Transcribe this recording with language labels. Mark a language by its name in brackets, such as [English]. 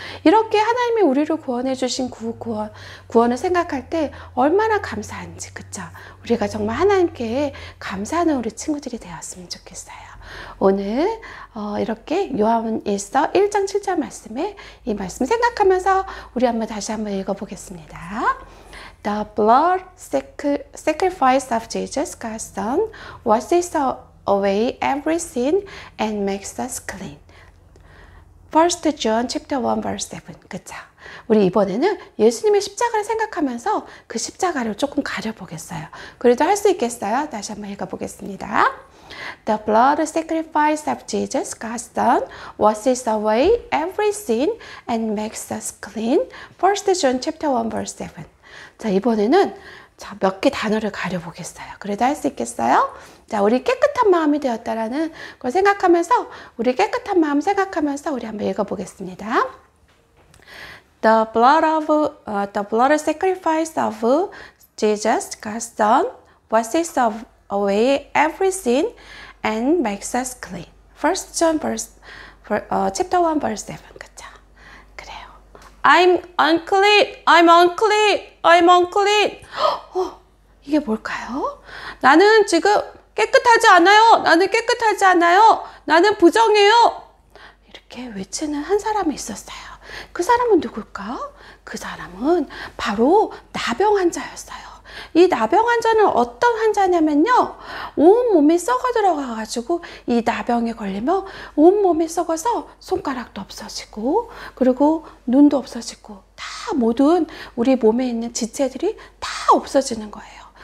[Korean] 이렇게 하나님이 우리를 구원해 주신 구원을 생각할 때 얼마나 감사한지, 그쵸? 우리가 정말 하나님께 감사하는 우리 친구들이 되었으면 좋겠어요. 오늘 이렇게 요한일서 1장 7절 말씀에 이 말씀 생각하면서 우리 다시 한번 읽어보겠습니다. [English] The blood sacrifice of Jesus, God's Son, washes away every sin and makes us clean. 1 John chapter 1 verse 7. [Korean] 그쵸? 우리 이번에는 예수님의 십자가를 생각하면서 그 십자가를 조금 가려보겠어요. 그래도 할 수 있겠어요? 다시 한번 읽어보겠습니다. [English] The blood sacrifice of Jesus, God's Son, washes away every sin and makes us clean. 1 John chapter 1 verse 7. [Korean] 자, 이번에는 몇 개 단어를 가려보겠어요. 그래도 할 수 있겠어요? 자, 우리 깨끗한 마음이 되었다라는 걸 생각하면서, 우리 깨끗한 마음 생각하면서 우리 한번 읽어보겠습니다. [English] The blood sacrifice of Jesus, God's Son, washes away every sin and makes us clean. 1 John chapter 1 verse 7. [Korean] 그쵸? 그래요. [English] I'm unclean, I'm unclean, I'm unclean. [Korean] 이게 뭘까요? 나는 지금 깨끗하지 않아요. 나는 깨끗하지 않아요. 나는 부정해요. 이렇게 외치는 한 사람이 있었어요. 그 사람은 누굴까? 그 사람은 바로 나병 환자였어요. 이 나병 환자는 어떤 환자냐면요, 온몸이 썩어 들어가가지고 이 나병에 걸리면 온몸이 썩어서 손가락도 없어지고, 그리고 눈도 없어지고, 다 모든 우리 몸에 있는 지체들이 다 없어지는 거예요.